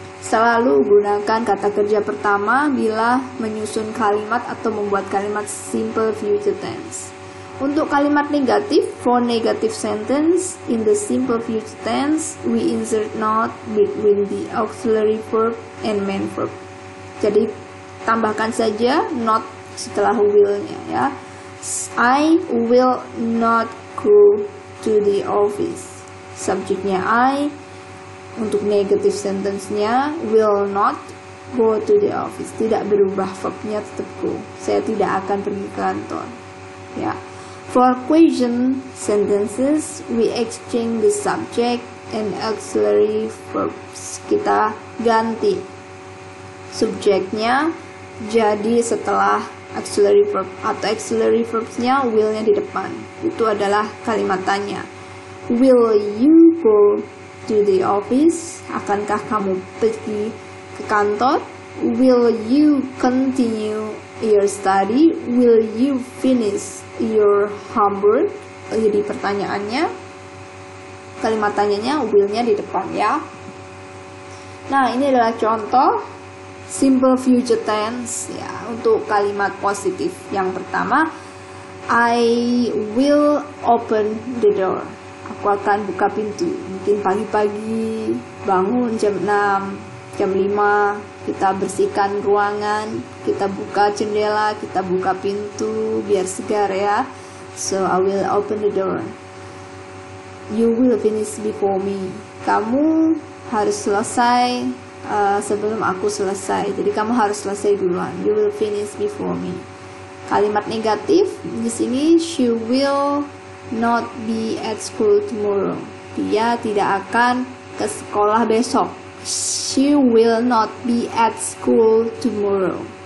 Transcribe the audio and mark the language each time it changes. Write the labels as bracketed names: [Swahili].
[Indonesian] Selalu gunakan kata kerja pertama bila menyusun kalimat atau membuat kalimat simple future tense. Untuk kalimat negatif, [English] for negative sentence in the simple future tense, we insert not between the auxiliary verb and main verb. [Indonesian] Jadi tambahkan saja not setelah will-nya ya. [English] I will not go to the office. [Indonesian] Subjeknya [English] I. [Indonesian] Untuk [English] negative sentence-nya will not go to the office. [Indonesian] Tidak berubah, verbnya tetap go. Saya tidak akan pergi ke kantor. Ya. [English] For question sentences, we exchange the subject and auxiliary verbs. [Indonesian] Kita ganti subjeknya jadi setelah auxiliary verb, atau auxiliary verbsnya will-nya di depan. Itu adalah kalimat tanya. [English] Will you go to the office? [Indonesian] Akankah kamu pergi ke kantor? [English] Will you continue your study? Will you finish your homework? [Indonesian] Jadi pertanyaannya, kalimat tanyanya will-nya di depan ya. Nah, ini adalah contoh simple future tense ya untuk kalimat positif. Yang pertama, [English] I will open the door. [Indonesian] Aku akan buka pintu. Mungkin pagi-pagi bangun jam 6, jam 5 kita bersihkan ruangan, kita buka jendela, kita buka pintu biar segar ya. [English] So I will open the door. You will finish before me. [Indonesian] Kamu harus selesai sebelum aku selesai. Jadi kamu harus selesai duluan. [English] You will finish before me. [Indonesian] Kalimat negatif di sini, [English] she will not be at school tomorrow. [Indonesian] Dia tidak akan ke sekolah besok. [English] She will not be at school tomorrow.